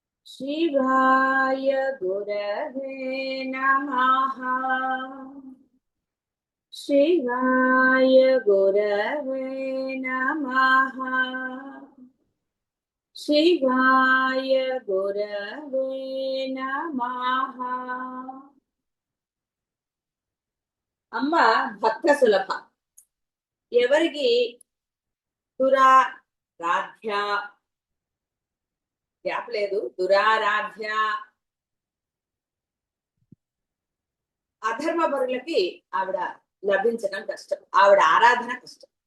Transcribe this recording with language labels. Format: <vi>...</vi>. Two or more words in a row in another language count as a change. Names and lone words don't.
<sa>शिवाय गुरवे नमः। शिवाय गुरवे नमः। शिवाय गुरवे नमः।</sa> <te>అమ్మ భక్త సులభ. ఎవరికి దురారాధ్య గ్యాప్ లేదు, దురారాధ్య అధర్మ పరులకి ఆవిడ లభించడం కష్టం, ఆవిడ ఆరాధన కష్టం.</te>